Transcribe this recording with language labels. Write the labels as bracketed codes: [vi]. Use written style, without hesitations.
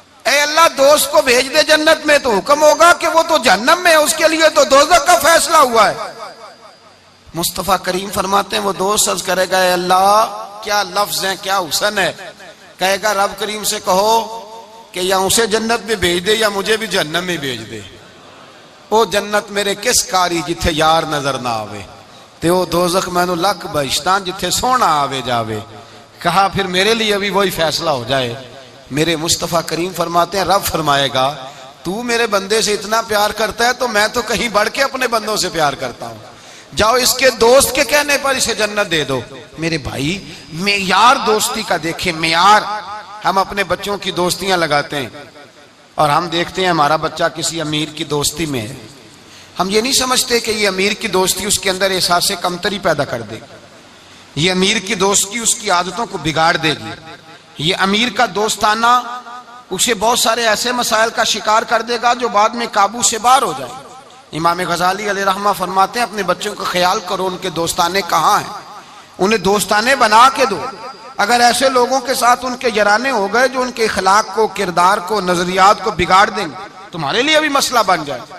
[ur] اے اللہ دوست کو بھیج دے جنت میں، تو حکم ہوگا کہ وہ تو جہنم میں ہے، اس کے لیے تو دوزخ کا فیصلہ ہوا ہے. مصطفیٰ کریم فرماتے ہیں وہ دوست عرض کرے گا اے اللہ کیا لفظ ہیں، کیا حسن ہے. کہے گا رب کریم سے کہو کہ یا اسے جنت میں بھیج دے یا مجھے بھی جہنم میں بھیج دے. [pa] او جنت میرے کس کاری جتھے یار نظر نہ آوے، تے او دوزخ مینو لکھ بہشتاں جتھے سونا آوے جاوے. [ur] کہا پھر میرے لیے بھی وہی فیصلہ ہو جائے. میرے مصطفیٰ کریم فرماتے ہیں رب فرمائے گا تو میرے بندے سے اتنا پیار کرتا ہے تو میں تو کہیں بڑھ کے اپنے بندوں سے پیار کرتا ہوں. جاؤ اس کے دوست کے کہنے پر اسے جنت دے دو. میرے بھائی معیار دوستی کا دیکھیں، معیار. ہم اپنے بچوں کی دوستیاں لگاتے ہیں اور ہم دیکھتے ہیں ہمارا بچہ کسی امیر کی دوستی میں ہے. ہم یہ نہیں سمجھتے کہ یہ امیر کی دوستی اس کے اندر احساس کمتری پیدا کر دے گی. یہ امیر کی دوستی اس کی عادتوں کو بگاڑ دے گی. یہ امیر کا دوستانہ اسے بہت سارے ایسے مسائل کا شکار کر دے گا جو بعد میں قابو سے باہر ہو جائے. امام غزالی علیہ رحمہ فرماتے ہیں اپنے بچوں کا خیال کرو ان کے دوستانے کہاں ہیں، انہیں دوستانے بنا کے دو. اگر ایسے لوگوں کے ساتھ ان کے یارانے ہو گئے جو ان کے اخلاق کو، کردار کو، نظریات کو بگاڑ دیں گے، تمہارے لیے بھی مسئلہ بن جائے.